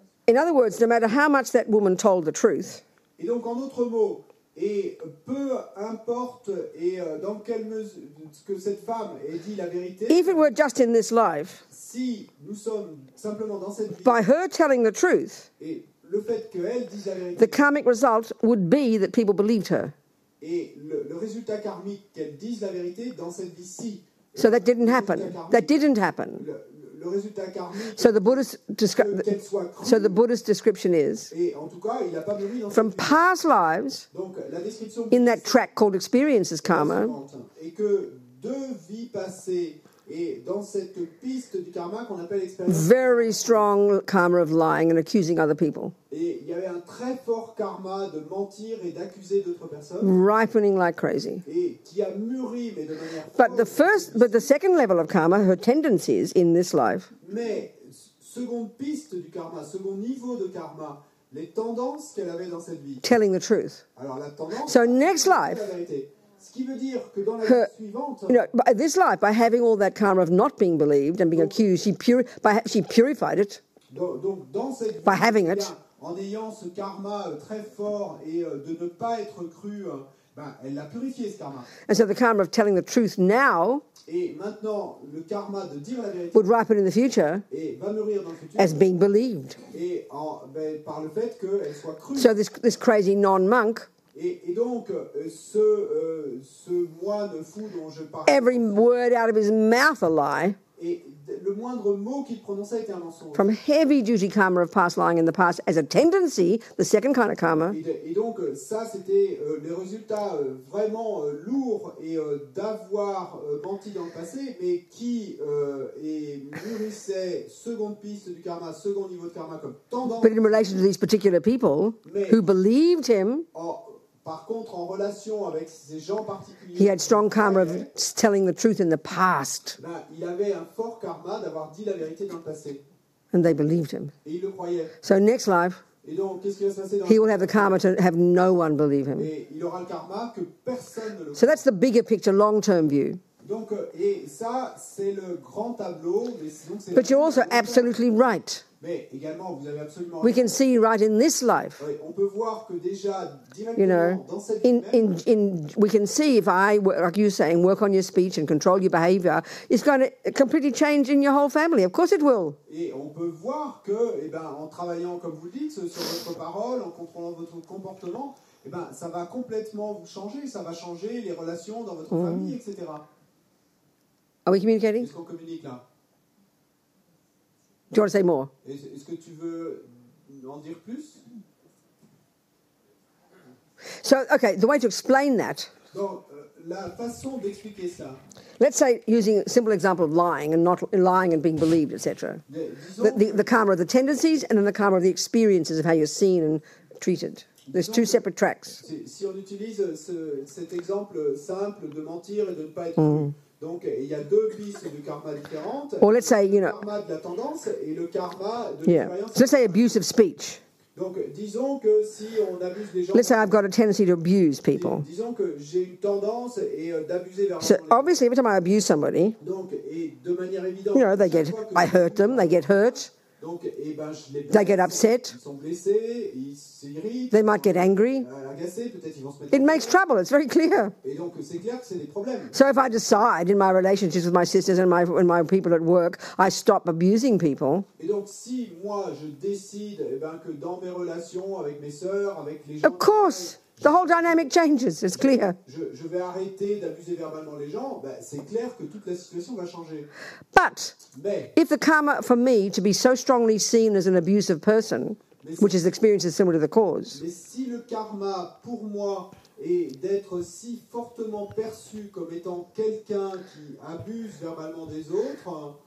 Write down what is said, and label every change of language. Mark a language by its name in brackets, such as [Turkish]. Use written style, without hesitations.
[English] In other words, no matter how much that woman told the truth, [French] et donc, en d'autres mots, et peu importe dans quelle mesure que cette femme ait dit la vérité, [English] if it were just in this life, [French] si nous sommes simplement dans cette vie, [English] by her telling the truth, [French] et le fait qu'elle dise la vérité, [English] the karmic result would be that people believed her. [French] Et le résultat karmique qu'elle dise la vérité dans cette vie-ci. [English] So that didn't happen. That didn't happen. [French] Le résultat karmique. [English] So the Buddhist description is, [French] et en tout cas, il n'a pas mûri dans [English] from past lives, [French] donc, la description [English] in that track called experiences karma, [French] et que deux vies passées et dans cette piste du karma qu'on appelle expérience, [English] very strong karma of lying and accusing other people, [French] et il y avait un très fort karma de mentir et d'accuser d'autres personnes, [English] ripening like crazy. [French] Et qui a mûri, mais de manière [English] but the second level of karma, her tendencies in this life, [French] mais seconde piste du karma, second niveau de karma, les tendances qu'elle avait dans cette vie, [English] telling the truth. [French] Alors la tendance, [English] so next life, [French] la vérité. Ce qui veut dire que dans la vie suivante, [English] you know, by this life, by having all that karma of not being believed and being accused, she purified it. [French] Donc dans cette [English] by [French] vie, [English] having it. [French] En ayant ce karma très fort et de ne pas être cru, elle l'a purifié ce karma. [English] And so the karma of telling the truth now, [French] et maintenant le karma de dire la vérité, [English] would ripen in the future [French] et va mûrir dans le futur, [English] as being believed. [French] Et par le fait qu'elle soit crue. [English] So this crazy non-monk. [French] Et donc, ce moine fou dont je parle, [English] every word out of his mouth a lie. [French] Et le moindre mot qu'il prononçait était un mensonge. [English] From heavy duty karma of past lying in the past as a tendency, the second kind of karma. [French] Et donc, ça, c'était les résultats vraiment lourds et d'avoir menti dans le passé, mais qui mûrissait seconde piste du karma, second niveau de karma comme tendance. [English] But in relation to these particular people who believed him, [French] par contre, en relation avec ces gens particuliers, [English] he had strong karma of telling the truth in the past. [French] Il avait un fort karma d'avoir dit la vérité dans le passé. [English] And they believed him. [French] Et ils le croyaient. [English] So next life, [French] et donc, qu'est-ce qui va se passer dans [English] he will have the karma to have no one believe him. [French] Et il aura le karma que personne ne le. [English] So that's the bigger picture, long-term view. [French] Donc, et ça, c'est le grand tableau. Mais sinon, c'est [English] but you're also absolutely right. [French] Mais également, vous avez absolument [English] we can see right in this life. [French] On peut voir que déjà directement [English] you know, [French] dans cette vie [English] we can see if I, like you saying, work on your speech and control your behavior, it's going to completely change in your whole family. Of course it will. [French] Et on peut voir que, en travaillant, comme vous le dites, sur votre parole, en contrôlant votre comportement, ça va complètement vous changer. Ça va changer les relations dans votre famille, etc. [English] Are we communicating? [French] Est-ce qu'on communique là? [English] Do you want to say more? [French] Est-ce que tu veux en dire plus? [English] So, okay, the way to explain that. [French] Donc, la façon d'expliquer ça. [English] Let's say, using a simple example of lying and not lying and being believed, etc. The karma of the tendencies and then the karma of the experiences of how you're seen and treated. There's two separate tracks. [French] Si on utilise cet exemple simple de mentir et de ne pas être cru. Donc, il y a deux pistes de karma différentes. [English] Or let's say, [French] le karma de la tendance et le karma de l'expérience. [English] So let's say abusive speech. [French] Donc, disons que si on abuse des gens... [English] Let's say I've got a tendency to abuse people. [French] Disons que j'ai une tendance d'abuser verbalement. [English] So obviously, every time I abuse somebody, [French] Donc, et de manière évidente, [English] you know, I hurt them, they get hurt. [French] Donc, je les blesse, [English] They get upset. [French] Ils sont blessés, ils s'irritent, [English] They might get angry. [French] agacés, peut-être ils vont se mettre... [English] It makes trouble. It's very clear. [French] Et donc, c'est clair que c'est des problèmes. [English] So if I decide in my relationships with my sisters and my people at work, I stop abusing people. [French] Et donc, si moi, je décide que dans mes relations avec mes sœurs, avec les gens... [English] Of course, the whole dynamic changes. It's clear. [French] Je vais arrêter d'abuser verbalement les gens, c'est clair que toute la situation va changer. [English] But [French] Mais, [English] if the karma for me to be so strongly seen as an abusive person, which is experiences similar to the cause, [French] mais si le karma, pour moi, est d'être si fortement perçu comme étant quelqu'un qui abuse verbalement des autres...